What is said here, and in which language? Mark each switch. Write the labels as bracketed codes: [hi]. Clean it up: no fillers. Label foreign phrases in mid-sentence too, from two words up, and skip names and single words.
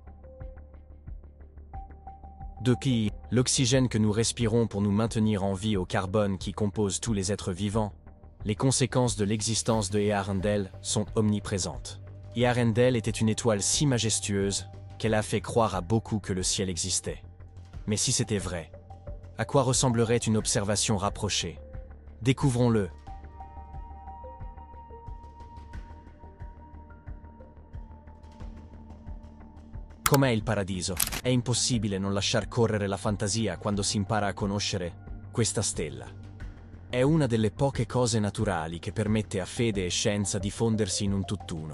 [fr] Depuis l'oxygène que nous respirons pour nous maintenir en vie au carbone qui compose tous les êtres vivants, les conséquences de l'existence de Earendel sont omniprésentes. Earendel était une étoile si majestueuse qu'elle a fait croire à beaucoup que le ciel existait. Mais si c'était vrai, à quoi ressemblerait une observation rapprochée? Découvrons-le. [it] Com'è il paradiso? È impossibile non lasciar correre la fantasia quando si impara a conoscere questa stella. È una delle poche cose naturali che permette a fede e scienza di fondersi in un tutt'uno.